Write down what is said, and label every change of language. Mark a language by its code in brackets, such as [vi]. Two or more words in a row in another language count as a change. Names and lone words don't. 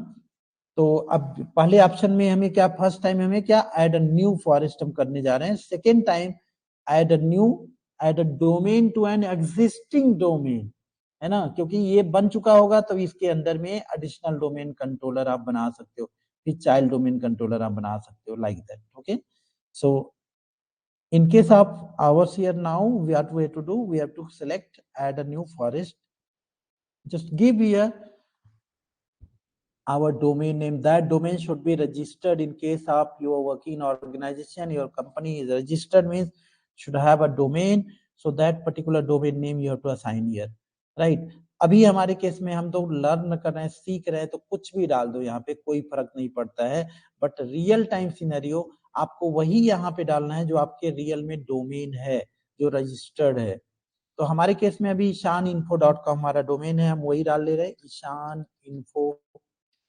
[hi] तो अब पहले ऑप्शन में हमें क्या, [en] first time [hi] हमें क्या, [en] add a new forest [hi] हम करने जा रहे हैं। [en] second time add a domain to an existing domain, [hi] है ना, क्योंकि ये बन चुका होगा तो इसके अंदर में [en] additional domain controller [hi] आप बना सकते हो, फिर [en] child domain controller [hi] आप बना सकते हो, [en] like that, okay. So in case of ours here now, we have to do, we have to select add a new forest. Just give here our domain name. That domain should be registered in case of your working organization, your company is registered, means should have a domain. So that particular domain name you have to assign here, right? [hi] अभी हमारे केस में हम तो लर्न कर रहे हैं, सीख रहे हैं, तो कुछ भी डाल दो यहाँ पे, कोई फर्क नहीं पड़ता है। [en] but real time scenario [hi] आपको वही यहाँ पे डालना है जो आपके रियल में डोमेन है, जो रजिस्टर्ड है। तो हमारे केस में अभी ishaninfo.com हमारा डोमेन है, हम वही डाल ले रहे हैं, ishaninfo.com,